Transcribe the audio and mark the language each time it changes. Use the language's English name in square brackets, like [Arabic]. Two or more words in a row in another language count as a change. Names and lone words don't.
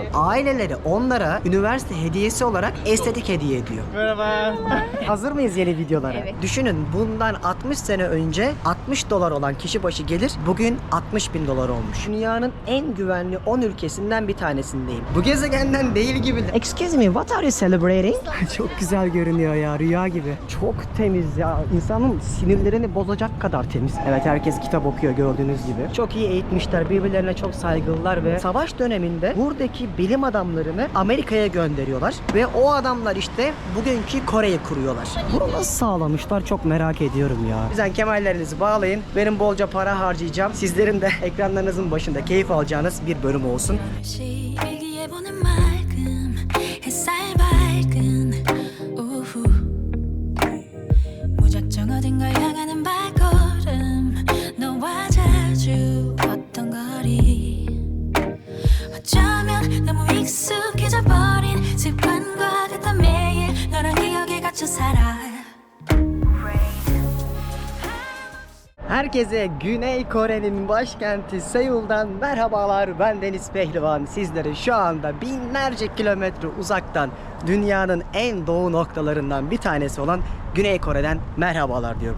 [Turkish] Aileleri onlara üniversite hediyesi olarak estetik hediye ediyor. Merhaba. Hazır mıyız yeni videolara? Evet. Düşünün, bundan 60 sene önce 60 dolar olan kişi başı gelir bugün 60 bin dolar olmuş. Dünyanın en güvenli 10 ülkesinden bir tanesindeyim. Bu gezegenden değil gibi. [English] Excuse me, what are you celebrating? [Turkish] Çok güzel görünüyor ya, rüya gibi. Çok temiz ya, insanın sinirlerini bozacak kadar temiz. Evet, herkes kitap okuyor gördüğünüz gibi. Çok iyi eğitmişler, birbirlerine çok saygılılar ve savaş döneminde buradaki bilim adamlarını Amerika'ya gönderiyorlar ve o adamlar işte bugünkü Kore'yi kuruyorlar. Bunu nasıl sağlamışlar çok merak ediyorum ya. O yüzden kemerlerinizi bağlayın. Benim bolca para harcayacağım. Sizlerin de ekranlarınızın başında keyif alacağınız bir bölüm olsun. [Korean] 일기예보는 맑음 햇살 밝은 오후 무작정 어딘가 향하는 발걸음 너와 자주 걷던 거리 어쩌면 너무 익숙해져 버린 습관과 같던 매일 너랑 기억에 갇혀 살아. [Turkish] Herkese Güney Kore'nin başkenti Seul'dan merhabalar. Ben Deniz Pehlivan. Sizlere şu anda binlerce kilometre uzaktan dünyanın en doğu noktalarından bir tanesi olan Güney Kore'den merhabalar diyorum.